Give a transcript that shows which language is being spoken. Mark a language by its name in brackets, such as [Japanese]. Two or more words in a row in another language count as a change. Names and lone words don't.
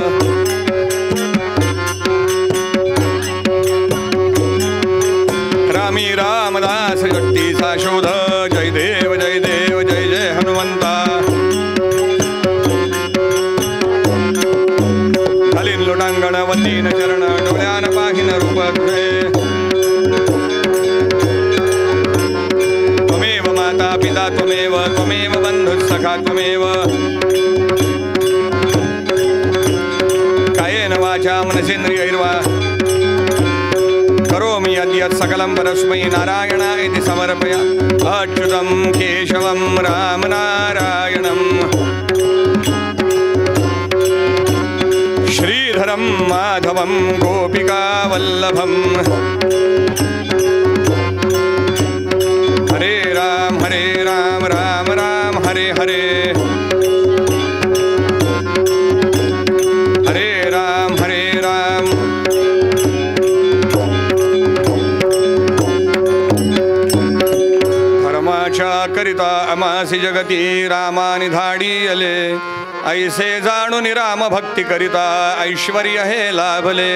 [Marathi] रामी रामदास गट्टीचा शोध. जय देव जय देव जय जय हनुमंता. खालीन लोटांगण वंदीन चरण, डोळ्यान पाहिन रूप तुझे. [Sanskrit] त्वमेव माता पिता त्वमेव, त्वमेव बंधु सखा त्वमेव. कायेन वाचा मनसेन्द्रियैर्वा करोमि यद्यत् सकलं परस्मै नारायणाय समर्पया. अच्युतं केशवं राम नारायणं, श्रीधरं माधवं गोपिकावल्लभं. हरे राम राम राम हरे हरे, [Marathi] हरे राम करिता अमासी जगती रामानि धाडी आले. ऐसे जाणून राम भक्ती करिता ऐश्वर्य हे लाभले.